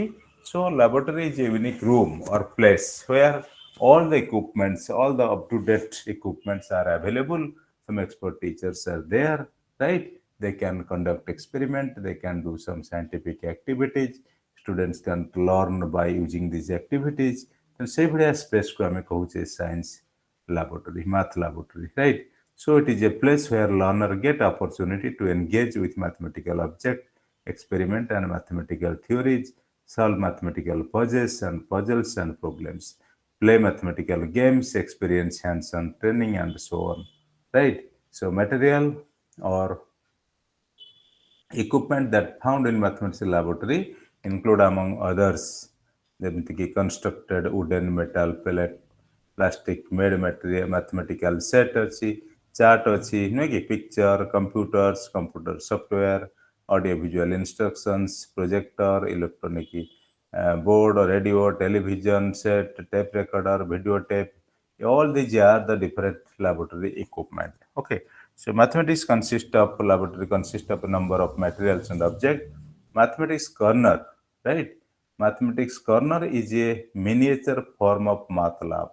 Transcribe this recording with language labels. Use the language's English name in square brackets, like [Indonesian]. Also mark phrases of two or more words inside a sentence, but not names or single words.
[English] So laboratory is a unique room or place where all the equipments, all the up-to-date equipments are available. Some expert teachers are there, right? They can conduct experiment, they can do some scientific activities. Students can learn by using these activities. [Odia] ସେଇଭଳିଆ ସ୍ପେସ୍କୁ ଆମେ କହୁଛେ [English] science laboratory math laboratory, right? So it is a place where learner get opportunity to engage with mathematical object, experiment and mathematical theories, solve mathematical puzzles and problems, play mathematical games, experience hands-on training and so on, right? So material or equipment that found in mathematics laboratory include among others ଯେମିତିକି constructed wooden metal pellet plastic made material mathematical set [Odia] ଅଛି ଚାର୍ଟ ଅଛି ନୁହେଁ କି [English] picture computers computer software audio visual instructions projector electronic board, radio, television set, tape recorder, videotape. All these are the different laboratory equipment. Okay, so mathematics consists of a number of materials and objects. Mathematics corner, right? Mathematics corner is a miniature form of math lab.